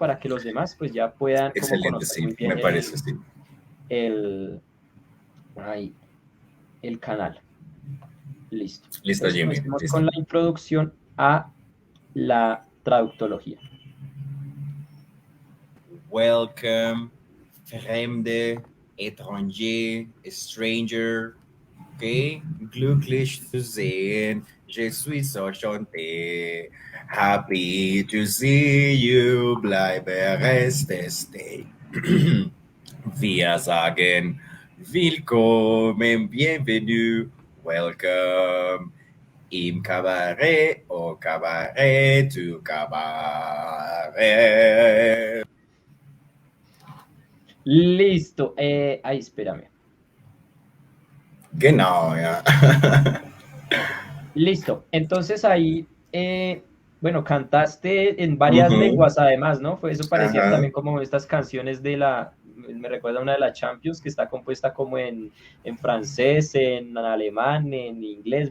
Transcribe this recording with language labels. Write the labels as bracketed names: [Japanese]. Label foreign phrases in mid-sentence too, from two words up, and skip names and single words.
[Spanish] Para que los demás, pues ya puedan como Excelente, conocer sí, muy bien me parece, sí. el, ahí, el canal. Listo. Listo, Entonces, Jimmy, comencemos listo. con la introducción a la traductología. [English] Welcome, [German] Fremde, étranger, stranger. Ok, glücklich zu sehen. [French] Je suis enchanté. [English] Happy to see you. Bleibe reste stay. Wir sagen willkommen, bienvenue, welcome. Im Cabaret, [French] au Cabaret, [English] tu Cabaret. [Spanish] Listo. Ahí, espérame. [German] Genau, ja. [Spanish] Listo. Entonces ahí, bueno, cantaste en varias Ujú. lenguas además, ¿no? Fue eso parecía Ajá. también como estas canciones de me recuerda una de la Champions que está compuesta como en francés, en alemán, en inglés.